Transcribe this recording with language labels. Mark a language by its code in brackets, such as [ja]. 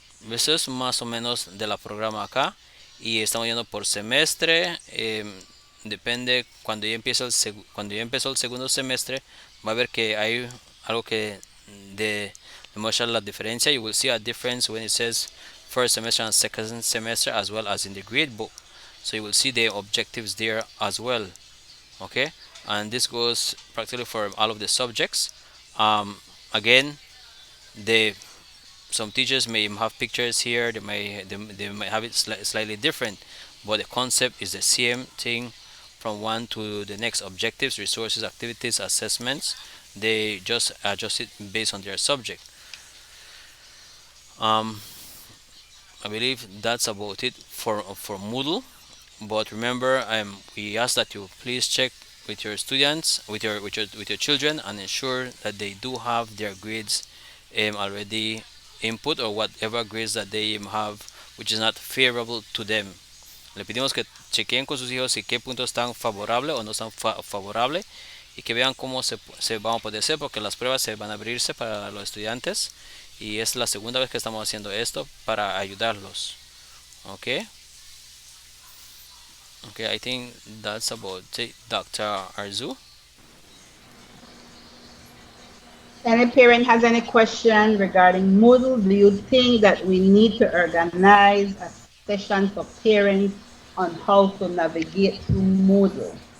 [es] Eso es más o menos de la programa acá y estamos yendo por semestre. Depende cuando ya empezó el segundo semestre, va a ver que hay algo que demuestra la diferencia. [en] You will see a difference when it says first semester and second semester as well as in the grade book. So you will see the objectives there as well. Okay, and this goes practically for all of the subjects. Again, some teachers may have pictures here. They might have it slightly different, but the concept is the same thing from one to the next. Objectives, resources, activities, assessments, they just adjust it based on their subject. um, I believe that's about it for Moodle. But remember, we ask that you please check with your students, with your children, and ensure that they do have their grades already input, or whatever grades that they have, which is not favorable to them. [es] Le pedimos que chequeen con sus hijos si qué puntos están favorables o no están favorables, y que vean cómo se van a poder hacer, porque las pruebas se van a abrirse para los estudiantes, y es la segunda vez que estamos haciendo esto para ayudarlos. [en] Okay. Okay, I think that's about it, Dr. Arzu. Any parent has any question regarding Moodle? Do you think that we need to organize a session for parents on how to navigate through Moodle?